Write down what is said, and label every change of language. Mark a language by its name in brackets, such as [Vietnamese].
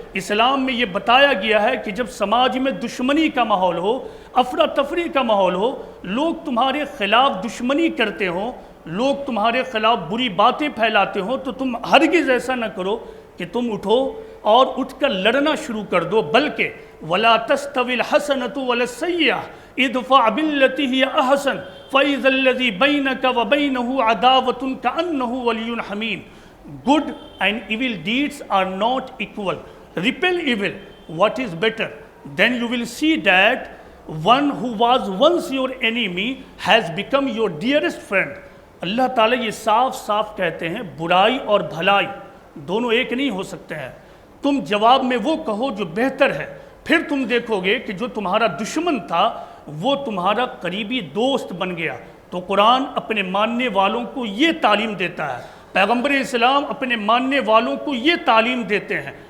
[Urdu] اسلام میں یہ بتایا گیا ہے کہ جب سماج میں دشمنی کا ماحول ہو, افراتفری کا ماحول ہو, لوگ تمہارے خلاف دشمنی کرتے ہوں, لوگ تمہارے خلاف بری باتیں پھیلاتے ہوں, تو تم ہرگز ایسا نہ کرو کہ تم اٹھو اور اٹھ کر لڑنا شروع کر دو, بلکہ [Arabic] وَلَا تَسْتَوِي الْحَسَنَةُ وَلَا السَّيِّئَةُ ادْفَعْ بِالَّتِي هِيَ أَحْسَنُ فَإِذَا الَّذِي بَيْنَكَ وَبَيْنَهُ عَدَاوَةٌ كَأَنَّهُ وَلِيٌّ حَمِيمٌ. [English] Good and evil deeds are not equal. Repel evil. What is better? Then you will see that one who was once your enemy has become your dearest friend. [Urdu] اللہ تعالیٰ یہ صاف صاف کہتے ہیں برائی اور بھلائی دونوں ایک نہیں ہو سکتے ہیں. تم جواب میں وہ کہو جو بہتر ہے, پھر تم دیکھو گے کہ جو تمہارا دشمن تھا وہ تمہارا قریبی دوست بن گیا. تو قرآن اپنے ماننے والوں کو یہ تعلیم دیتا ہے, پیغمبر اسلام اپنے ماننے والوں کو یہ تعلیم دیتے ہیں.